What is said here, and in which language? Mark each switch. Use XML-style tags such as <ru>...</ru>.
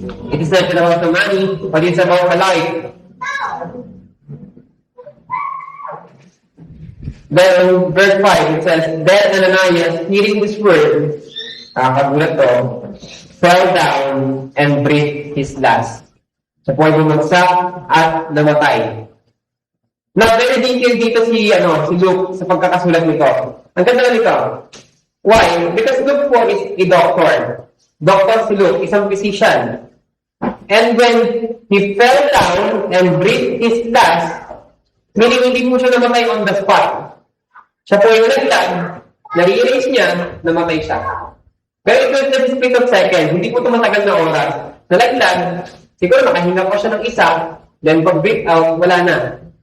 <en>It is not about the money, but it's about the life. Then, verse 5, it says, Then Ananias, hearing this word,</en> <tl>kagulat to,</tl> <en>fell down and breathed his last.</en> <tl>Siya po ay bumagsak at namatay. Now,</tl> <en>very detailed</en> <tl>dito si Luke sa pagkakasulat nito. Ang ganda nito. Why?</tl> <en>Because Luke po is a doctor. Doctor si Luke, isang physician. And when he fell down and breathed his last, meaning</en> <tl>hindi po siya namatay</tl> <en>on the spot.</en> <tl>Siya po yung naglag, na-realize niya, namatay siya. Pero ito</tl> <en>is the split of seconds,</en> <tl>hindi po ito matagal na oras. Nalaglag, siguro nakahinga po siya ng isa, then pag-breathe out, wala na.</tl>